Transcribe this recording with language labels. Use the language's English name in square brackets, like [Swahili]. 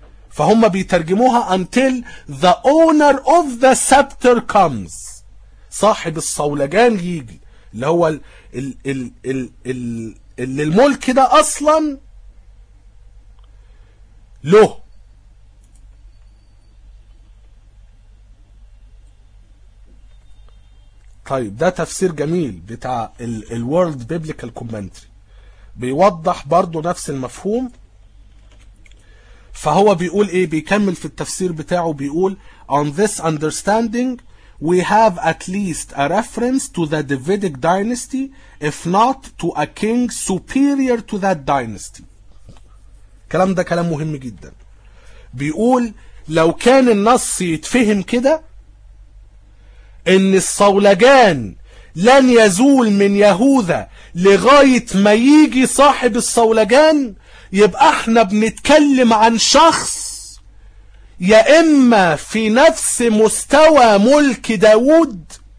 [Arabic] فهم بيترجموها [English] until the owner of the scepter comes، [Arabic] صاحب الصولجان يجي، اللي هو اللي الملك ده اصلا له. طيب ده تفسير جميل بتاع الورلد بيبليكال كومنتري، بيوضح برضو نفس المفهوم. فهو بيقول ايه، بيكمل في التفسير بتاعه بيقول [English] on this understanding we have at least a reference to the Davidic dynasty, if not to a king superior to that dynasty. [Arabic] كلام ده كلام مهم جدا. بيقول لو كان النص يتفهم كده ان الصولجان لن يزول من يهوذا لغاية ما يجي صاحب الصولجان، يبقى احنا بنتكلم عن شخص يا إما في نفس مستوى ملك داود،